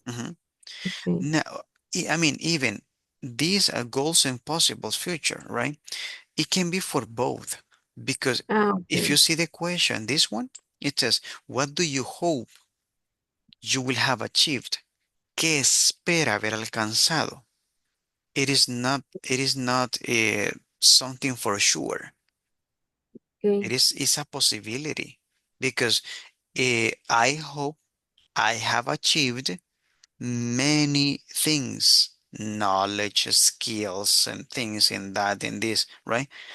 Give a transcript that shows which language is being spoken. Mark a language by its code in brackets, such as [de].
[en] hmm okay. Now, I mean, even these are goals and possibles future, right? It can be for both because if you see the question, this one, it says, what do you hope you will have achieved? [es] ¿Qué espera haber alcanzado? [en] It is not something for sure. Okay. It's a possibility because I hope I have achieved many things, knowledge, skills, and things in that, in this, right?